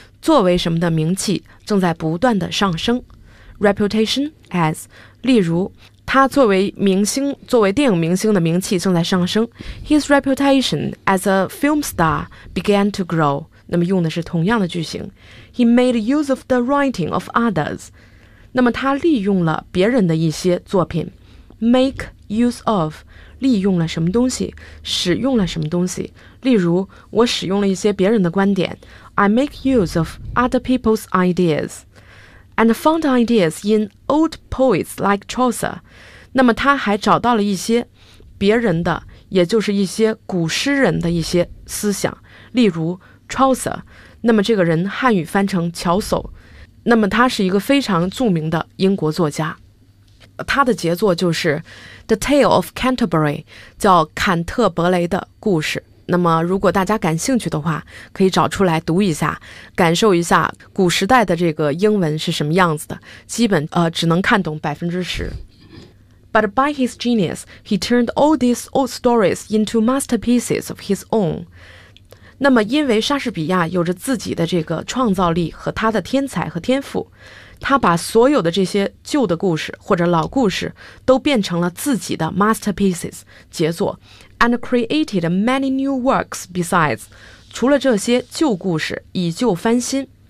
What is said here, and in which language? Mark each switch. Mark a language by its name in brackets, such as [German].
[Chinese] 作为什么的名气正在不断的上升。 [English] Reputation as, [Chinese] 例如他作为明星，作为电影明星的名气正在上升。 [English] His reputation as a film star began to grow. [Chinese] 那么用的是同样的句型。 [English] He made use of the writing of others. [Chinese] 那么他利用了别人的一些作品。 [English] Make use of, [Chinese] 利用了什么东西，使用了什么东西。例如我使用了一些别人的观点。 [English] I make use of other people's ideas and found ideas in old poets like Chaucer. [Chinese] 那么他还找到了一些别人的，也就是一些古诗人的一些思想，例如 Chaucer. 那么这个人汉语翻成乔叟，那么他是一个非常著名的英国作家。他的杰作就是 The Tale of Canterbury, 叫坎特伯雷的故事。那么如果大家感兴趣的话，可以找出来读一下，感受一下古时代的这个英文是什么样子的，基本只能看懂百分之十。 [English] But by his genius, he turned all these old stories into masterpieces of his own. [Chinese] 那么因为莎士比亚有着自己的这个创造力和他的天才和天赋，他把所有的这些旧的故事或者老故事都变成了自己的 masterpieces, 杰作 [English] and created many new works besides, [Chinese] 除了这些旧故事以旧翻新。